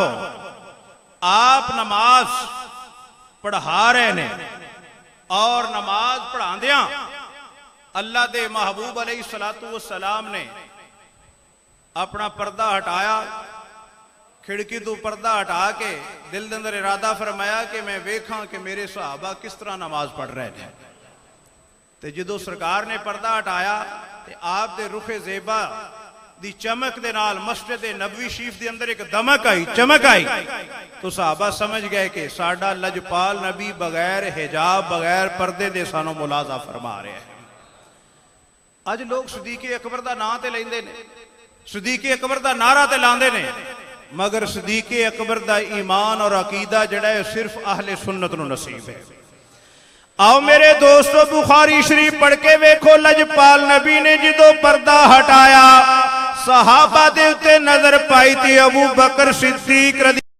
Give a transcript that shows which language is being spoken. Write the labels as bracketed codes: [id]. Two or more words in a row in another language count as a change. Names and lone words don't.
[pa] آپ نماز پڑھا رہے نے اور نماز پڑھا دیاں اللہ دے محبوب علیہ السلام نے اپنا پردہ ہٹایا، کھڑکی تو پردہ ہٹا کے دل دے اندر ارادہ فرمایا کہ میں ویکھاں کہ میرے صحابہ [ur] کس طرح نماز پڑھ رہے ہیں۔ [pa] تے جدو سرکار نے پردہ ہٹایا تے آپ دے رخ زیبا دی چمک دے نال مسجد نبوی شریف دے اندر ایک دمک آئی، چمک آئی، تو صحابہ سمجھ گئے کہ ساڈا لجپال نبی بغیر حجاب بغیر پردے دے سانو ملازہ فرما رہے ہیں۔ اج لوگ صدیق اکبر دا نام تے لیندے نے، صدیق اکبر دا نعرہ تے لاندے نے، مگر صدیق اکبر دا ایمان اور عقیدہ جڑا ہے صرف اہل سنت نو نصیب ہے۔ آؤ میرے دوستو، بخاری شریف پڑھ کے ویکھو، لجپال نبی نے جدو پردہ ہٹایا صحابہ دے اتے نظر پائی تھی ابو بکر صدیق رضی